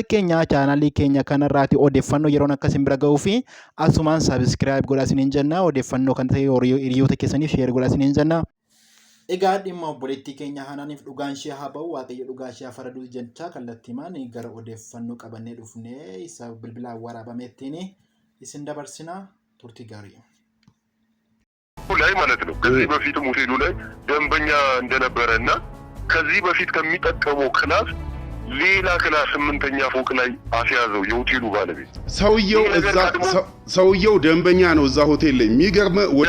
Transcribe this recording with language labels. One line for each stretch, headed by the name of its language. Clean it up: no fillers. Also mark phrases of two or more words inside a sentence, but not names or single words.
Oromo: keenya chaanaalii keenya kanarraati odeeffannoo yeroon akkasiin bira ga'uu fi asumaan sabiskiraayib godhaa isiniin jenna odeeffannoo kan ta'e hiriyoota keessaniif sheer godhaa isiniin jenna egaa dhimma obboleettii keenya haanaaniif dhugaan ishee haa ba'u waaqayyo dhugaa ishee faraduu jecha kallattiimaan gara odeeffannoo qabannee dhufnee isa bilbilaan waraabameettiin isin dabarsina turtii gaarii
Amharic: ላይ ማለት ነው ከዚህ በፊት ሆቴሉ ላይ ደንበኛ እንደነበረና ከዚህ በፊት ከሚጠቀመው ክላስ ሌላ ክላስ 8ኛ ፎቅ ላይ አስያዘው የሆቴሉ ባለቤት ሰውየው ደንበኛ ነው እዛ ሆቴል ላይ የሚገርም ወደ